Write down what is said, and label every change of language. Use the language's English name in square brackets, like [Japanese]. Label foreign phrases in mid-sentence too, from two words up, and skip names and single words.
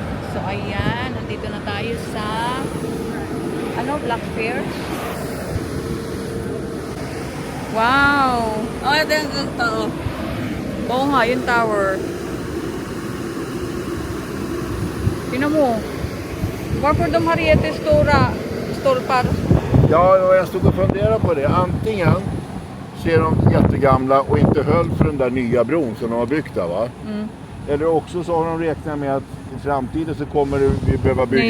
[Filipino] So, ayan. Nandito na tayo sa Black Fair. Wow! Oh, ito yung tao. Oo nga, yung tower. Tingnan mo. [Swedish] Varför de har jättestora stolpar? Ja, och jag stod och funderade på det. Antingen ser de jättegamla och inte höll för den där nya bron som de har byggt där, va? Mm. Eller också så har de räknat med att i framtiden så kommer vi behöva bygga